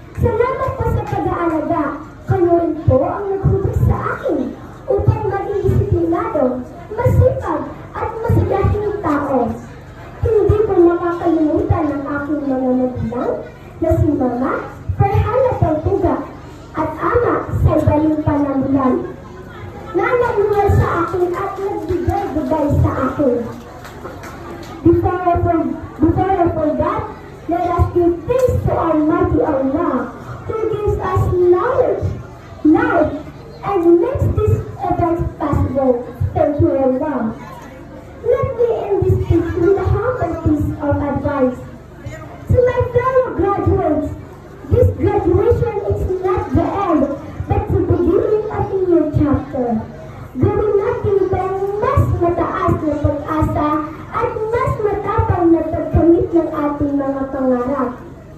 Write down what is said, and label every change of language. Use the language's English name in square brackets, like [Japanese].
[Filipino] Salamat po sa pag-aalaga. Kayo rin po ang naghutok sa akin upang maging disiplinado, masipag at masayahing tao. Hindi ko makakalimutan ang aking mga magulang na si Mama Ferhana Pangtuga at Ama Salbaling Panamulan na nagmahal sa akin at nagbigay-bigay sa akin. [English] Before I forget, let us give thanks to Almighty Allah who gives us knowledge, life, and makes this event possible. Thank you, Allah. Let me end this speech with a humble piece of advice. To my fellow graduates, this graduation is not the end, but the beginning of a new chapter. [Filipino] Gawin natin itong mas mataas na pag-asa at mas matapang na pagkamit ng ating mga pangarap.